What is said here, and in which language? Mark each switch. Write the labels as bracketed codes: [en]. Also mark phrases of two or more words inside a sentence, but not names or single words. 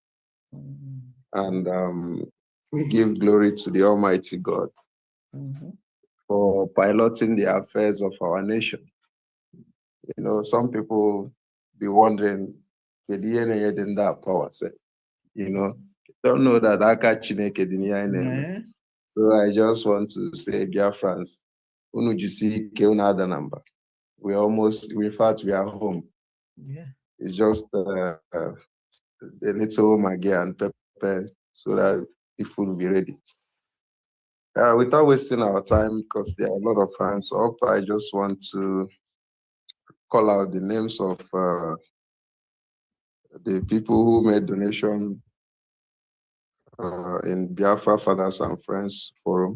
[en] And we give glory to the Almighty God for piloting the affairs of our nation. You know, some people be wondering, in that power set, don't know that [ig] aka Chineke dị n'ihe anyị na-eme. [en] So I just want to say, [ig] Biafrans, unu jisi ike unu ada na mba. [en] We in fact, we are home. Yeah. It's just a little maggi and pepper so that the food will be ready. Without wasting our time, because there are a lot of hands up, I just want to call out the names of the people who made donation in Biafra Fathers and Friends Forum.